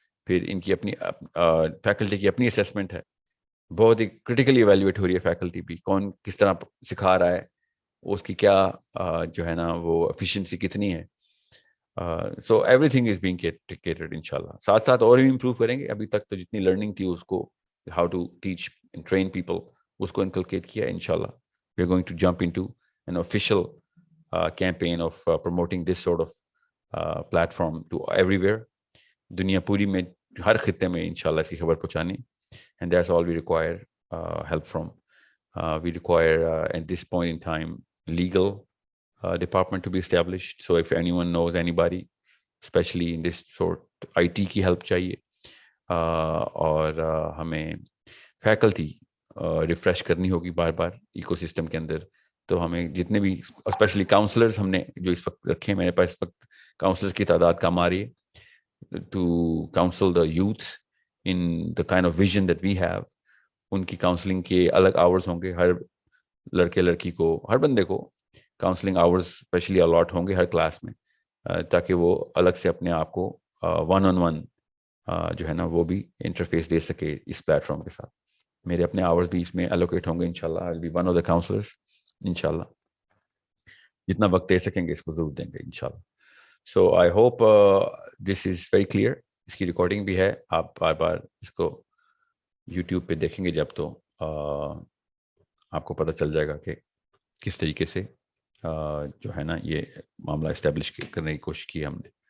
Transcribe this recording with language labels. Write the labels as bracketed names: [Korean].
[Urdu] پھر ان کی اپنی فیکلٹی کی اپنی اسیسمنٹ ہے, بہت ہی کرٹیکلی ایویلیویٹ ہو رہی ہے فیکلٹی بھی, کون کس طرح سکھا رہا ہے, اس کی کیا جو ہے نا وہ ایفیشینسی کتنی ہے. [English] so everything is being catered [Urdu] انشاءاللہ. ساتھ ساتھ اور بھی امپروو کریں گے. ابھی تک تو جتنی لرننگ تھی اس کو [English] how to teach and train people [Urdu] اس کو انکلکیٹ کیا انشاءاللہ. [English] We are going to jump into an official campaign of promoting this sort of platform to everywhere. [Urdu] دنیا پوری میں ہر خطے میں انشاءاللہ اس کی خبر پہنچانی, [English] and that's all we require help from. We require at this point in time legal department to be established. So if anyone knows anybody especially in this sort, [Urdu] IT کی help چاہیے, اور ہمیں فیکلٹی ریفریش کرنی ہوگی بار بار eco system کے اندر. تو ہمیں جتنے بھی اسپیشلی کاؤنسلرز ہم نے جو اس وقت رکھے ہیں, میرے پاس اس وقت کاؤنسلرز کی تعداد کم آ رہی ہے [English] To counsel the youth in the kind of vision that we have. [Urdu] ان کی کاؤنسلنگ کے الگ آورز ہوں گے, ہر لڑکے لڑکی کو, ہر بندے کو کاؤنسلنگ آورز اسپیشلی الاٹ ہوں گے ہر کلاس میں, تاکہ وہ الگ سے اپنے آپ کو 1-on-1 جو ہے نا وہ بھی انٹرفیس دے سکے اس پلیٹ فارم کے ساتھ. میرے اپنے آورز بھی اس میں الوکیٹ ہوں گے انشاءاللہ. [English] I'll be one of the counselors انشاءاللہ. [Urdu] جتنا وقت دے سکیں گے اس کو ضرور دیں گے انشاءاللہ. [English] So I hope this is very clear. [Urdu] اس کی ریکارڈنگ بھی ہے, آپ بار بار اس کو یوٹیوب پہ دیکھیں گے جب تو آپ کو پتہ چل جائے گا کہ کس طریقے سے جو ہے نا یہ معاملہ اسٹیبلش کرنے کی کوشش کی ہم نے.